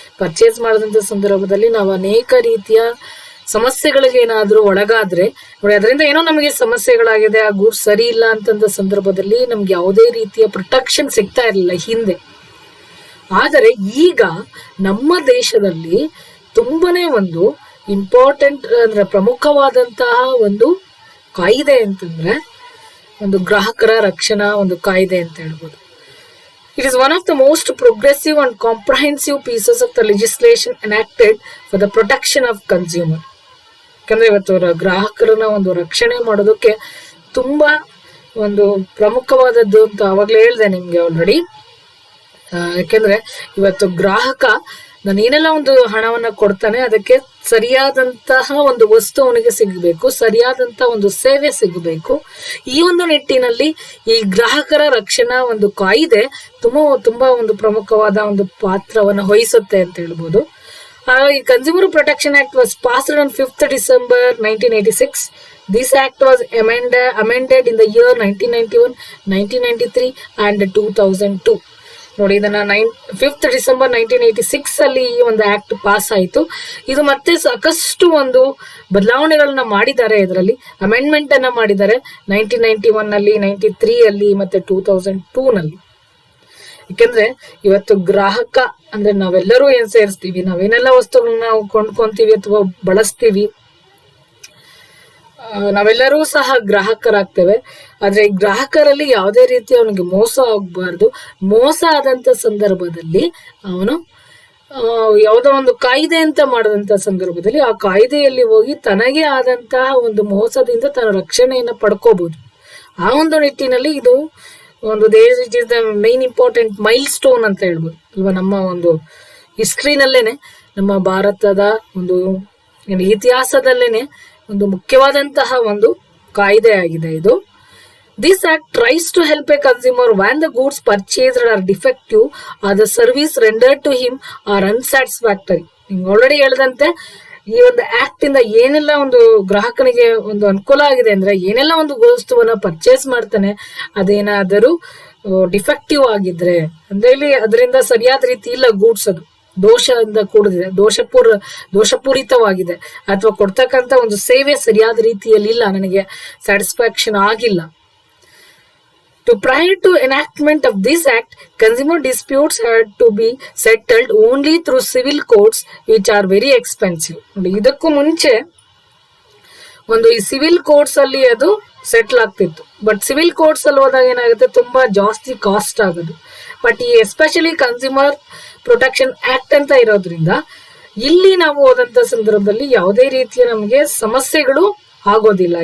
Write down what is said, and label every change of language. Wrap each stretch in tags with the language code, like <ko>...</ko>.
<kn>Purchase ಮಾಡಿದಂತ ಸಂದರ್ಭದಲ್ಲಿ ನಾವು ಅನೇಕ ರೀತಿಯ ಸಮಸ್ಯೆಗಳಿಗೆ ಏನಾದ್ರೂ ಒಳಗಾದ್ರೆ ನೋಡಿ, ಅದರಿಂದ ಏನೋ ನಮಗೆ ಸಮಸ್ಯೆಗಳಾಗಿದೆ, ಆ ಗೂಡ್ಸ್ ಸರಿ ಇಲ್ಲ ಅಂತಂದ ಸಂದರ್ಭದಲ್ಲಿ ನಮ್ಗೆ ಯಾವುದೇ ರೀತಿಯ ಪ್ರೊಟೆಕ್ಷನ್ ಸಿಗ್ತಾ ಇರಲಿಲ್ಲ ಹಿಂದೆ. ಆದರೆ ಈಗ ನಮ್ಮ ದೇಶದಲ್ಲಿ ತುಂಬಾನೇ ಒಂದು ಇಂಪಾರ್ಟೆಂಟ್ ಅಂದ್ರೆ ಪ್ರಮುಖವಾದಂತಹ ಒಂದು ಕಾಯ್ದೆ ಅಂತಂದ್ರೆ ಒಂದು ಗ್ರಾಹಕರ ರಕ್ಷಣಾ ಒಂದು ಕಾಯ್ದೆ ಅಂತ ಹೇಳ್ಬೋದು.</kn> <en>It is one of the most progressive and comprehensive pieces of the legislation enacted for the protection of consumer.</en> <kn>ಯಾಕಂದ್ರೆ ಇವತ್ತು ಗ್ರಾಹಕರನ್ನ ಒಂದು ರಕ್ಷಣೆ ಮಾಡೋದಕ್ಕೆ ತುಂಬಾ ಒಂದು ಪ್ರಮುಖವಾದದ್ದು ಅಂತ ಅವಾಗ್ಲೇ ಹೇಳ್ದೆ ನಿಮ್ಗೆ ಆಲ್ರೆಡಿ. ಯಾಕೆಂದ್ರೆ ಇವತ್ತು ಗ್ರಾಹಕ ನಾನು ಏನೆಲ್ಲ ಒಂದು ಹಣವನ್ನ ಕೊಡ್ತಾನೆ, ಅದಕ್ಕೆ ಸರಿಯಾದಂತಹ ಒಂದು ವಸ್ತು ಅವನಿಗೆ ಸಿಗಬೇಕು, ಸರಿಯಾದಂತ ಒಂದು ಸೇವೆ ಸಿಗಬೇಕು. ಈ ಒಂದು ನಿಟ್ಟಿನಲ್ಲಿ ಈ ಗ್ರಾಹಕರ ರಕ್ಷಣಾ ಒಂದು ಕಾಯ್ದೆ ತುಂಬಾ ಒಂದು ಪ್ರಮುಖವಾದ ಒಂದು ಪಾತ್ರವನ್ನು ವಹಿಸುತ್ತೆ ಅಂತ ಹೇಳ್ಬೋದು.</kn> <en>ಈ consumer protection act was passed on 5th December 1986. This act was amended in the year 1991, 1993 and 2002.</en> <kn>ನೋಡಿ, ಇದನ್ನ 5th December 1986 ಅಲ್ಲಿ ಈ ಒಂದು ಆಕ್ಟ್ ಪಾಸ್ ಆಯಿತು. ಇದು ಮತ್ತೆ ಸಾಕಷ್ಟು ಒಂದು ಬದಲಾವಣೆಗಳನ್ನ ಮಾಡಿದ್ದಾರೆ. ಇದರಲ್ಲಿ ಅಮೆಂಡ್ಮೆಂಟ್ ಅನ್ನ ಮಾಡಿದ್ದಾರೆ 1991 ನಲ್ಲಿ, 93 ಅಲ್ಲಿ ಮತ್ತೆ 2002 ನಲ್ಲಿ. ಯಾಕೆಂದ್ರೆ ಇವತ್ತು ಗ್ರಾಹಕ ಅಂದ್ರೆ ನಾವೆಲ್ಲರೂ ಏನ್ ಸೇರಿಸ್ತೀವಿ, ನಾವೇನೆಲ್ಲ ವಸ್ತುಗಳನ್ನ ನಾವು ಕೊಂಡ್ಕೊಂತೀವಿ ಅಥವಾ ಬಳಸ್ತೀವಿ, ನಾವೆಲ್ಲರೂ ಸಹ ಗ್ರಾಹಕರಾಗ್ತೇವೆ. ಆದ್ರೆ ಈ ಗ್ರಾಹಕರಲ್ಲಿ ಯಾವುದೇ ರೀತಿ ಅವನಿಗೆ ಮೋಸ ಆಗ್ಬಾರ್ದು. ಮೋಸ ಆದಂತ ಸಂದರ್ಭದಲ್ಲಿ ಅವನು ಯಾವುದೋ ಒಂದು ಕಾಯ್ದೆ ಅಂತ ಮಾಡಿದಂತ ಸಂದರ್ಭದಲ್ಲಿ ಆ ಕಾಯ್ದೆಯಲ್ಲಿ ಹೋಗಿ ತನಗೆ ಆದಂತಹ ಒಂದು ಮೋಸದಿಂದ ತನ್ನ ರಕ್ಷಣೆಯನ್ನ ಪಡ್ಕೋಬಹುದು. ಆ ಒಂದು ನಿಟ್ಟಿನಲ್ಲಿ ಇದು ಒಂದು</kn> <en>it is the main important milestone</en> <kn>ಅಂತ ಹೇಳ್ಬೋದು ಅಲ್ವಾ. ನಮ್ಮ ಒಂದು ಹಿಸ್ಟ್ರಿನಲ್ಲೇನೆ, ನಮ್ಮ ಭಾರತದ ಒಂದು ಇತಿಹಾಸದಲ್ಲೇನೆ ಒಂದು ಮುಖ್ಯವಾದಂತಹ ಒಂದು ಕಾಯ್ದೆ ಆಗಿದೆ ಇದು.</kn> <en>This act tries to help a consumer when the goods purchased are defective or the service rendered to him are unsatisfactory.</en> <kn>ನಿಮ್ಗೆ ಆಲ್ರೆಡಿ ಹೇಳಿದಂತೆ ಈ ಒಂದು ಆಕ್ಟ್ ಇಂದ ಏನೆಲ್ಲ ಒಂದು ಗ್ರಾಹಕನಿಗೆ ಒಂದು ಅನುಕೂಲ ಆಗಿದೆ ಅಂದ್ರೆ, ಏನೆಲ್ಲ ಒಂದು ವಸ್ತುವನ್ನ ಪರ್ಚೇಸ್ ಮಾಡ್ತಾನೆ ಅದೇನಾದರೂ ಡಿಫೆಕ್ಟಿವ್ ಆಗಿದ್ರೆ ಅಂದ್ರೆ ಇಲ್ಲಿ ಅದರಿಂದ ಸರಿಯಾದ ರೀತಿ ಇಲ್ಲ, ಗೂಡ್ಸ್ ಅದು ದೋಷದಿಂದ ಕೂಡಿದೆ, ದೋಷಪೂರಿತವಾಗಿದೆ, ಅಥವಾ ಕೊಡ್ತಕ್ಕಂತ ಒಂದು ಸೇವೆ ಸರಿಯಾದ ರೀತಿಯಲ್ಲಿ ಇಲ್ಲ, ನನಗೆ ಸ್ಯಾಟಿಸ್ಫ್ಯಾಕ್ಷನ್ ಆಗಿಲ್ಲ,</kn> <en>Prior to enactment of this act, consumer disputes had to be settled only through civil courts, which are very expensive.</en> <kn>ನೋಡಿ, ಇದಕ್ಕೂ ಮುಂಚೆ ಒಂದು ಈ ಸಿವಿಲ್ ಕೋರ್ಟ್ಸ್ ಅಲ್ಲಿ ಅದು ಸೆಟ್ಲ್ ಆಗ್ತಿತ್ತು. ಬಟ್ ಸಿವಿಲ್ ಕೋರ್ಟ್ಸ್ ಅಲ್ಲಿ ಹೋದಾಗ ಏನಾಗುತ್ತೆ, ತುಂಬಾ ಜಾಸ್ತಿ ಕಾಸ್ಟ್ ಆಗೋದು. ಬಟ್ ಈ ಎಸ್ಪೆಷಲಿ ಕನ್ಸ್ಯೂಮರ್ ಪ್ರೊಟೆಕ್ಷನ್ ಆಕ್ಟ್ ಅಂತ ಇರೋದ್ರಿಂದ ಇಲ್ಲಿ ನಾವು ಹೋದಂತ ಸಂದರ್ಭದಲ್ಲಿ ಯಾವುದೇ ರೀತಿಯ ನಮಗೆ ಸಮಸ್ಯೆಗಳು ಆಗೋದಿಲ್ಲ.</kn>